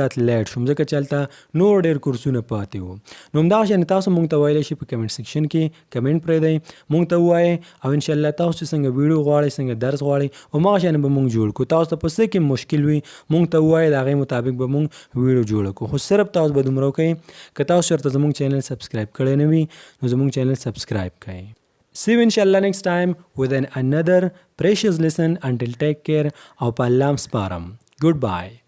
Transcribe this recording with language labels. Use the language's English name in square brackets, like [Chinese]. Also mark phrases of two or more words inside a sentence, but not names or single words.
[Pashto] زیات لیټ شوم ځکه چې هلته نور ډېر کورسونه پاتې وو نو همدغه شان تاسو موږ ته ویلی شئ په کمنټ سیکشن کې کمنټ پرېږدئ موږ ته ووایئ او انشاءالله تاسو چې څنګه ویډیو غواړئ څنګه درس غواړئ هماغه شان به موږ جوړ کړو تاسو ته په څه کې مشکل وي موږ ته ووایئ د هغې مطابق به موږ ویډیو جوړه کړو خو صرف تاسو به دومره وکړئ که تاسو چېرته زموږ چینل سبسکرایب کړی نه وي نو زموږ چینل سبسکرایب کړئ [English] See you inshallah next time with another precious lesson. Until take care. [Pashto] او په الله مو سپارم. [English] Goodbye.